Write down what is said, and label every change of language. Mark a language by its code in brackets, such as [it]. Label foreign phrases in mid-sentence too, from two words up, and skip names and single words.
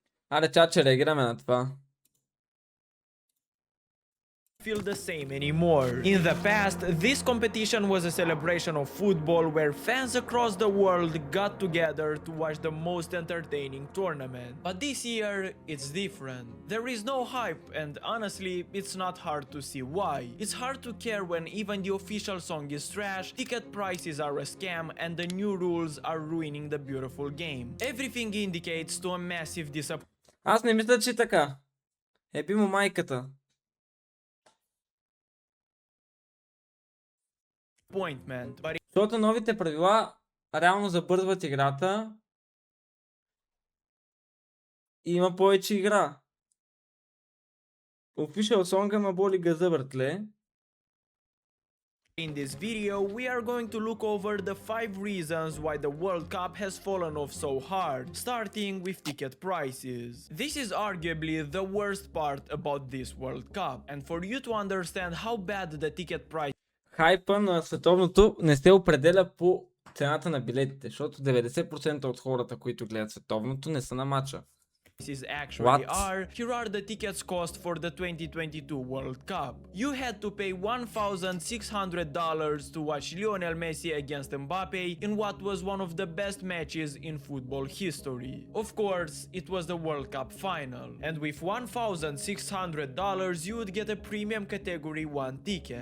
[bg] Аре, чача, реагираме на това. [en] Feel the same anymore. In the past, this competition was a celebration of football where fans across the world got together to watch the most entertaining tournament. But this year, it's different. There is no hype, and honestly, it's not hard to see why. It's hard to care when even the official song is trash, ticket prices are a scam, and the new rules are ruining the beautiful game. Everything indicates to a massive [bg] Аз не мисля, че е така. Еби му майката. [en] disappointment. But [bg] Защото новите правила реално забързват играта. И има повече игра. [en] Official song [bg] ма боли газа, братле. [en] in this video, we are going to look over the 5 reasons why the World Cup has fallen off so hard, starting with ticket prices. This is arguably the worst part about this World Cup, and for you to understand how bad the ticket price [bg] Хайпа на световното не се определя по цената на билетите, защото 90% от хората, които гледат световното, не са на матча. [en] actually are, here are the tickets cost for the 2022 World Cup. You had to pay $1,600 to watch Lionel Messi against Mbappe in what was one of the best matches in football history. Of course, it was the World Cup final, and with $1,600 you would get a premium category 1 ticket.